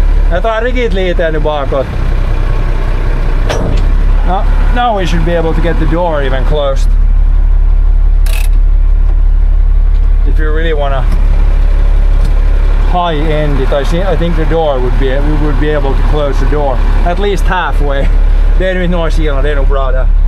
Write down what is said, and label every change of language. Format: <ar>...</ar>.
<sv>Jag tar riktigt lite nu bakåt.</sv> <en>Now we should be able to get the door even closed. If you really wanna high end it, I think the door would be, we would be able to close the door at least halfway.</en> <sv>Det är nu inte några sidan, det är nog bra där.</sv>